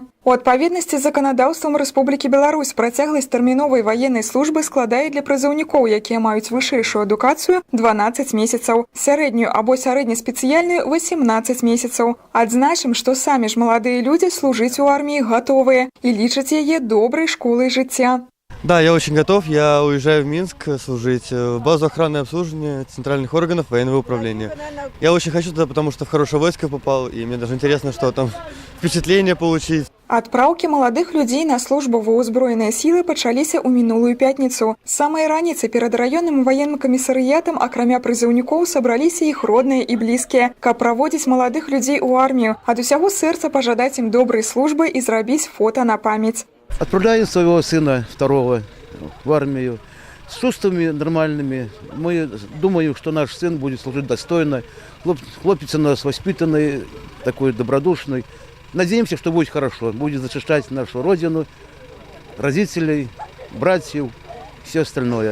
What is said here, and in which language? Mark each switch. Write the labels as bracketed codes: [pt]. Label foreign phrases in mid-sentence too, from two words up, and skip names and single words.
[be] У адпаведнасці з заканадаўствам Рэспублікі Беларусь працягласць тэрміновай ваеннай службы складае для прызыўнікоў, якія маюць вышэйшую адукацыю, 12 месяцаў, сярэднюю або сярэднеспецыяльную 18 месяцаў. Адзначым, што самі ж маладыя людзі служыць у арміі гатовыя і лічаць яе добрай школай жыцця. [ru] Да, я очень готов. Я уезжаю в Минск служить в базу охраны и обслуживания центральных органов военного управления. Я очень хочу туда, потому что в хорошее войско попал, и мне даже интересно, что там впечатление получить. [be] Адпраўкі маладых людзей на службу ва ўзброеныя сілы пачаліся ў мінулую пятніцу. З самай раніцы перад раённым военным камісарыятам, акрамя прызыўнікоў, сабраліся іх родныя і блізкія, каб праводзіць маладых людзей у армію, ад усяго сэрца пажадаць ім добрай службы і зрабіць фота на памяць. [ru] Отправляю своего сына второго в армию с чувствами нормальными. Мы думаем, что наш сын будет служить достойно. Хлопец у нас воспитанный, такой добродушный. Надеемся, что будет хорошо. Будет защищать нашу родину, родителей, братьев, все остальное.